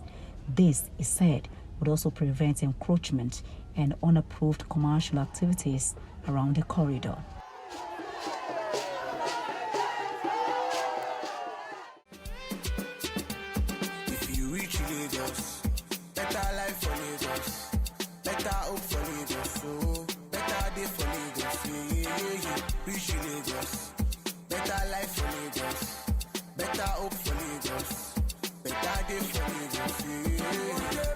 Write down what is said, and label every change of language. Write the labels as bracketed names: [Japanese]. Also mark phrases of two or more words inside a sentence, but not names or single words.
[English] This, he said, would also prevent encroachment and unapproved commercial activities around the corridor. If you reach Lagos, better life for Lagos, better hope for Lagos, oh, better day for Lagos, yeah. Reach Lagos, better life for Lagos, better hope for Lagos, better day for Lagos, yeah.